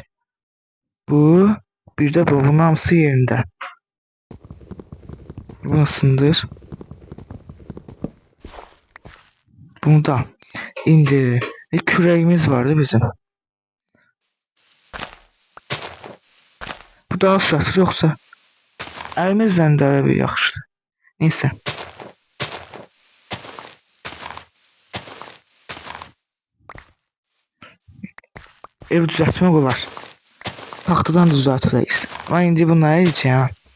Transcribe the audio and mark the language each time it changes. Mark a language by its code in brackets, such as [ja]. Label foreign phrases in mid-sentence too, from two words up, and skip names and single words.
[az] Bu bir de bu. Bunun hamısı yerinde. Bunu sındır. Bunu da indir. [tr] Küreğimiz vardı bizim. Bu daha süratli yoksa [az] əlimizlə də bir yaxşıdır. [tr] Neyse. [az] Ev düzəltmək olar. Taxtadan da düzəltəcəyik. Amma indi bunları yiyəcəyəm.